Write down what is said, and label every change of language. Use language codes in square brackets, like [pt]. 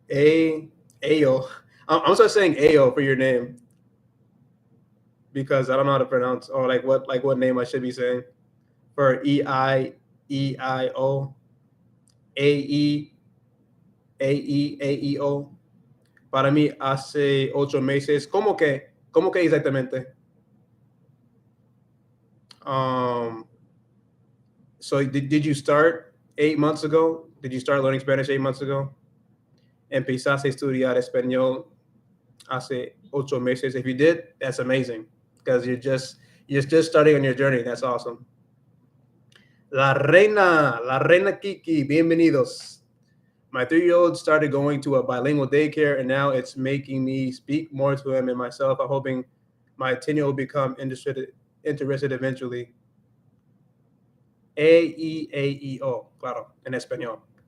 [en] I'm gonna start saying Ayo for your name because I don't know how to pronounce or like what name I should be saying for Eio Aeo. [es] Para mí hace 8 meses. ¿Cómo que exactamente? [en] Um, so did you start 8 months ago? Did you start learning Spanish 8 months ago? [es] Empezaste a estudiar español hace 8 meses. [en] If you did, that's amazing because you're just starting on your journey. That's awesome. [es] La reina Kiki, bienvenidos. [en] My 3-year-old started going to a bilingual daycare, and now it's making me speak more to him and myself. I'm hoping my 10-year-old become interested eventually. [es] A-E-A-E-O, claro, en español.